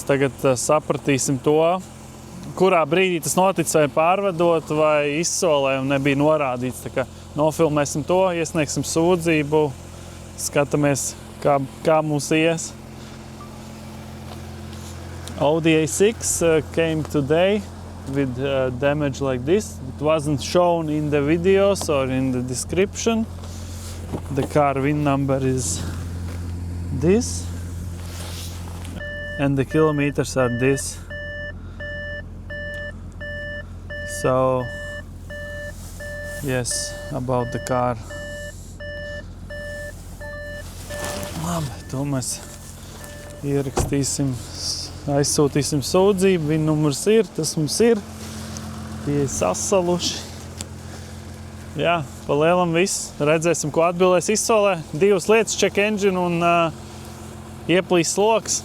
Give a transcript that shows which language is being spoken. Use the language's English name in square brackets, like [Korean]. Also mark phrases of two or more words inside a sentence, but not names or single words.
[Latvian] Tagad sapratīsim to, kurā brīdī tas notic, vai pārvedot, vai izsolē, un nebija norādīts. Tā kā nofilmēsim to, iesniegsim sūdzību, skatāmies, kā mums ies. [English] Audi A6 came today with damage like this. It wasn't shown in the videos or in the description. The car VIN number is this. And the kilometers are this. So, yes, about the car. [Latvian] Labi, to mēs ierakstīsim, aizsūtīsim sūdzību. VIN numurs ir, tas mums ir. Tie ir sasaluši. Jā, pa lielam viss. Redzēsim, ko atbildēs izsolē. 2 lietas, [English] check engine [Latvian] un ieplīs loks.